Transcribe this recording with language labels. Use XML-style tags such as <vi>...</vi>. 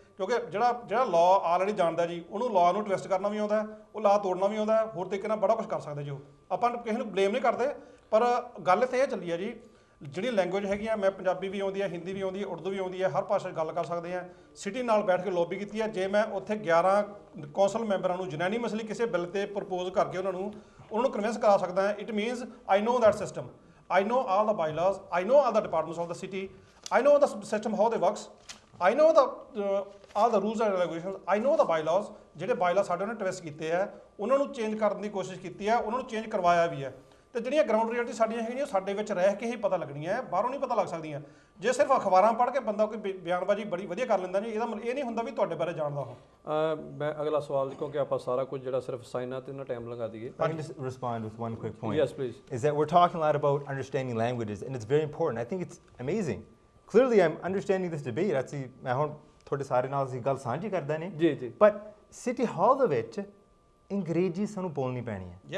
<pa>ਕਿਉਂਕਿ ਜਿਹੜਾ law already ਜਾਣਦਾ ਜੀ, ਉਹਨੂੰ ਲਾਅ ਨੂੰ ਟਵਿਸਟ ਕਰਨਾ ਵੀ ਆਉਂਦਾ, ਉਹ ਲਾਅ ਤੋੜਨਾ ਵੀ ਆਉਂਦਾ, ਹੋਰ ਤਰੀਕੇ ਨਾਲ ਬੜਾ ਕੁਛ ਕਰ ਸਕਦੇ ਜੀ। ਉਹ ਆਪਾਂ ਕਿਸੇ ਨੂੰ ਬਲੇਮ ਨਹੀਂ ਕਰਦੇ, ਪਰ ਗੱਲ ਇੱਥੇ ਇਹ ਚੱਲੀ ਹੈ ਜੀ, ਜਿਹੜੀ ਲੈਂਗੁਏਜ ਹੈਗੀ ਆ, ਮੈਂ ਪੰਜਾਬੀ ਵੀ ਆਉਂਦੀ ਹੈ, ਹਿੰਦੀ ਵੀ ਆਉਂਦੀ ਹੈ, ਉਰਦੂ ਵੀ ਆਉਂਦੀ ਹੈ, ਹਰ ਭਾਸ਼ਾ 'ਚ ਗੱਲ ਕਰ ਸਕਦੇ ਹਾਂ। ਸਿਟੀ ਨਾਲ ਬੈਠ ਕੇ ਲੌਬੀ ਕੀਤੀ ਹੈ। ਜੇ ਮੈਂ ਉੱਥੇ 11 ਕੌਂਸਲ ਮੈਂਬਰਾਂ ਨੂੰ ਯੂਨੈਨੀਮਸਲੀ ਕਿਸੇ ਬਿੱਲ 'ਤੇ ਪ੍ਰਪੋਜ਼ ਕਰਕੇ ਉਹਨਾਂ ਨੂੰ ਕਨਵਿੰਸ ਕਰਾ ਸਕਦਾ,</pa> <en>It means I know that system, I know all the bylaws, I know all the departments of the city, I know the system how they works, I know all the rules and regulations, I know the bylaws।</en> <pa>ਜਿਹੜੇ ਬਾਈਲਾ ਸਾਡੇ ਉਹਨੇ twist ਕੀਤੇ ਆ, ਉਹਨਾਂ ਨੂੰ change ਕਰਨ ਦੀ ਕੋਸ਼ਿਸ਼ ਕੀਤੀ ਹੈ, ਉਹਨਾਂ ਨੂੰ ਚੇਂਜ ਕਰਵਾਇਆ ਵੀ ਹੈ। ਤੇ ਜਿਹੜੀਆਂ ਗਰਾਊਂਡ ਰਿਐਲਿਟੀ ਸਾਡੀਆਂ ਹੈਗੀਆਂ, ਸਾਡੇ ਵਿੱਚ ਰਹਿ ਕੇ ਹੀ ਪਤਾ ਲੱਗਣੀਆਂ, ਬਾਹਰੋਂ ਨਹੀਂ ਪਤਾ ਲੱਗ ਸਕਦੀਆਂ। ਜੇ ਸਿਰਫ ਅਖਬਾਰਾਂ ਪੜ੍ਹ ਕੇ ਬੰਦਾ ਕੋਈ ਬਿਆਨਬਾਜ਼ੀ ਬੜੀ ਵਧੀਆ ਕਰ ਲੈਂਦਾ ਜੀ, ਇਹਦਾ ਇਹ ਨਹੀਂ ਹੁੰਦਾ ਵੀ ਤੁਹਾਡੇ ਬਾਰੇ ਜਾਣਦਾ ਹੋ। ਮੈਂ ਅਗਲਾ ਸਵਾਲ, ਕਿਉਂਕਿ ਆਪਾਂ ਸਾਰਾ ਕੁਝ ਜਿਹੜਾ ਸਿਰਫ ਸਾਈਨਾਂ ਤੇ ਨਾ ਟਾਈਮ ਲਗਾ ਦਈਏ।</pa> <en>I can just respond with one quick point. Yes, please. Is that we're talking a lot about understanding languages, and it's very important. I think it's amazing clearly I'm understanding this debate.</en> <pa>ਅਸੀਂ ਮੈਂ ਹੁਣ ਤੁਹਾਡੇ ਸਾਰੇ ਨਾਲ ਅਸੀਂ ਗੱਲ ਸਾਂਝੀ ਕਰਦਾ ਨੇ ਜੀ ਜੀ but city hall ਦੇ ਵਿੱਚ ਅੰਗਰੇਜ਼ੀ ਸਾਨੂੰ ਬੋਲਣੀ ਪੈਣੀ ਹੈ</pa>